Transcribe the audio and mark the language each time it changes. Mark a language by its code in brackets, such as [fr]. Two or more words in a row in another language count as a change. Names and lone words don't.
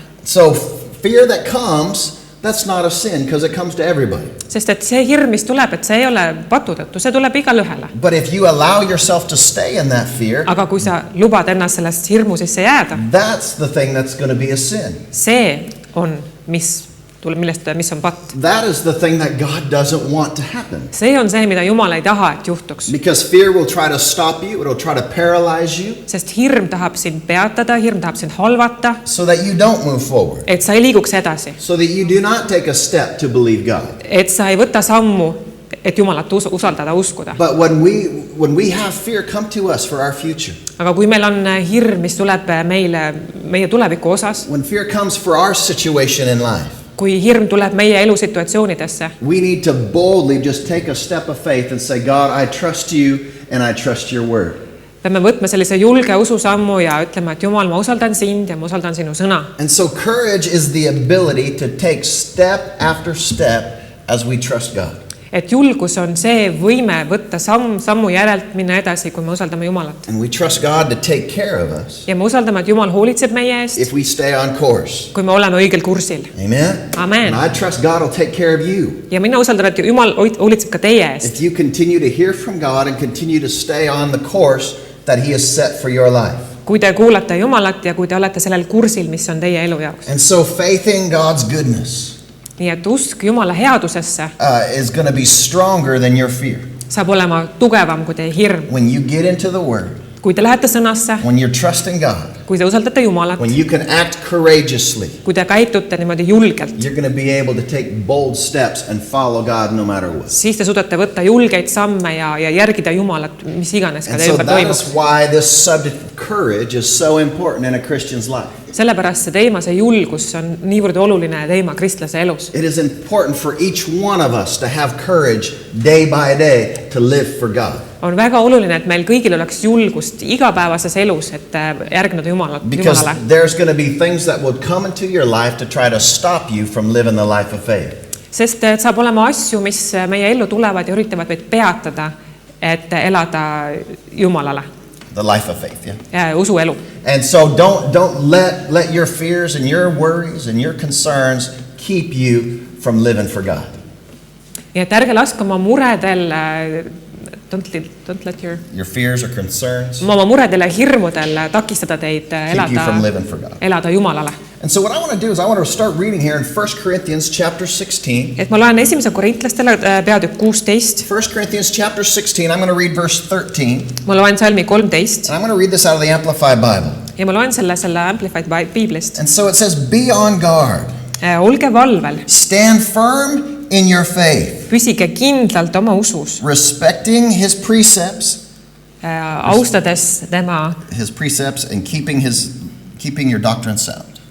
[en] So fear that comes, that's not a sin because it comes to everybody. [et] Sest et see hirm, mis tuleb, et see ei ole patu tõttu, see tuleb igale ühele. [en] But if you allow yourself to stay in that fear, [et] aga kui sa lubad ennast sellest hirmu sisse jääda, [en] that's the thing that's going to be a sin. [et] See on, mis on patt. [en] That is the thing that God doesn't want to happen. [et] See on see, mida Jumal ei taha, et juhtuks. [en] Because fear will try to stop you, it'll try to paralyze you. [et] Sest hirm tahab sind peatada, hirm tahab sind halvata. [en] So that you don't move forward. [et] Et sa ei liiguks edasi. [en] So that you do not take a step to believe God. [et] Et sa ei võta sammu, et Jumalat usaldada, uskuda. [en] But when we have fear come to us for our future. [et] Aga kui meil on hirm, mis tuleb meie tuleviku osas. [en] When fear comes for our situation in life. [et] Kui hirm tuleb meie elusituatsioonidesse. [en] We need to boldly just take a step of faith and say, God, I trust you and I trust your word. [et] Peame võtma sellise julge ususammu ja ütlema, et Jumal, ma usaldan sind ja ma usaldan sinu sõna. [en] And so courage is the ability to take step after step as we trust God. [et] et julgus on see võime võtta sammu järelt minna edasi, kui me usaldame Jumalat. [en] And we trust God to take care of us [et] Ja me usaldame, et Jumal hoolitseb meie eest, [en] if we stay on course. [et] kui me oleme õigel kursil. [en] Amen? [et] Amen. [en] And I trust God will take care of you. [et] Ja mina usaldan, et Jumal hoolitseb ka teie eest. [en] If you continue to hear from God and continue to stay on the course that He has set for your life. [et] Kui te kuulate Jumalat ja kui te olete sellel kursil, mis on teie elu jaoks. [en] And so faith in God's goodness [et] Nii et usk Jumala headusesse [en] is going to be stronger than your fear. [et] saab olema tugevam kui teie hirm. [en] When you get into the Word, [et] Kui te lähete sõnasse, [en] when you're trusting God, [et] kui te usaldate Jumalat, [en] when you can act courageously, [et] kui te käitute niimoodi julgelt, [en] you're going to be able to take bold steps and follow God no matter what. [et] siis te suudate võtta julgeid samme ja järgida Jumalat, mis iganes ka [en] And [et] teie [en] so [et] ümber [en] that [et] toimub. [en] is why this subject of courage is so important in a Christian's life. [et] Sellepärast see teema, see julgus on niivõrd oluline teema kristlase elus. [en] It is important for each one of us to have courage day by day to live for God. [et] On väga oluline, et meil kõigil oleks julgust igapäevases elus, et järgneda [en] Because [et] Jumalale. [en] there's going to be things that will come into your life to try to stop you from living the life of faith. [et] Sest saab olema asju, mis meie ellu tulevad ja üritavad meid peatada, et elada Jumalale. [en] The life of faith, yeah. [et] Usuelu. [en] And so don't let your fears and your worries and your concerns keep you from living for God. [et] Ja et ärge laske oma muredel, [en] don't let Your fears or concerns [et] oma muredel ja hirmudel takistada teid [en] keep you from living for God. [et] elada Jumalale. [en] And so what I want to do is I want to start reading here in 1 Corinthians chapter 16. [et] Et ma loen 1. Korintlastele peatükk 16. [en] 1 Corinthians chapter 16, I'm going to read verse 13. [et] Ma loen salmi 13 [en] And I'm going to read this out of the Amplified Bible. [et] ja ma loen selle Amplified Biblist. [en] And so it says, be on guard. [et] Olge valvel, [en] Stand firm in your faith, [et] püsige kindlalt oma usus, [en] respecting his precepts [et] austades tema [en] and keeping your doctrine sound.